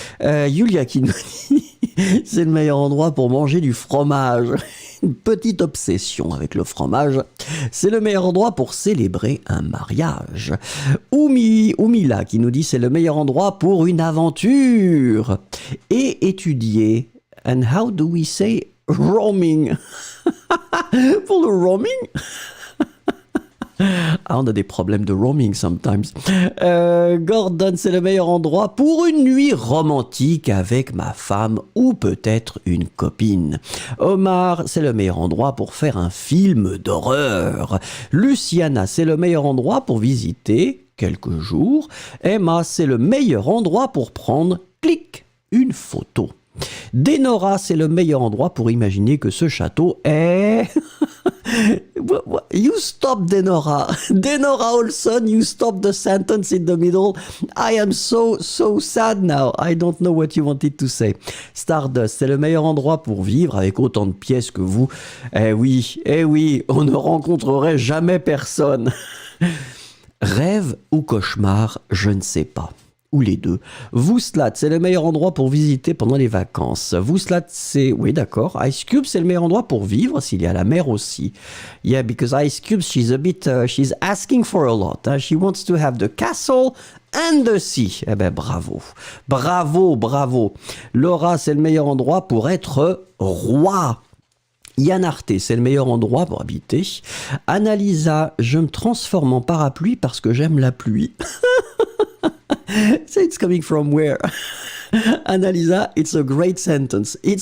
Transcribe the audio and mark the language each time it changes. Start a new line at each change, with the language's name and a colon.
French: Yulia, qui nous dit, c'est le meilleur endroit pour manger du fromage. Une petite obsession avec le fromage. C'est le meilleur endroit pour célébrer un mariage. Oumila qui nous dit c'est le meilleur endroit pour une aventure. Et étudier.
English: And how do we say roaming?
French: Pour le roaming? Ah, on a des problèmes de roaming
English: sometimes.
French: Gordon, c'est le meilleur endroit pour une nuit romantique avec ma femme ou peut-être une copine. Omar, c'est le meilleur endroit pour faire un film d'horreur. Luciana, c'est le meilleur endroit pour visiter quelques jours. Emma, c'est le meilleur endroit pour prendre, clic, une photo. Denora, c'est le meilleur endroit pour imaginer que ce château est...
English: You stop, Denora. Denora Olson, you stop the sentence in the middle. I am so sad now. I don't know what you wanted to say.
French: Stardust, c'est le meilleur endroit pour vivre avec autant de pièces que vous. Eh oui, on ne rencontrerait jamais personne. Rêve ou cauchemar, je ne sais pas. Ou les deux. Vouslat, c'est le meilleur endroit pour visiter pendant les vacances. Vouslat, c'est... Oui, d'accord. Ice Cube, c'est le meilleur endroit pour vivre s'il y a la mer aussi.
English: Yeah, because Ice Cube, she's a bit... she's asking for a lot. Hein. She wants to have the castle and the sea.
French: Eh ben, bravo. Bravo. Laura, c'est le meilleur endroit pour être roi. Yann Arte, c'est le meilleur endroit pour habiter. Annalisa, je me transforme en parapluie parce que j'aime la pluie.
English: So it's coming from where? Annalisa, it's a great sentence.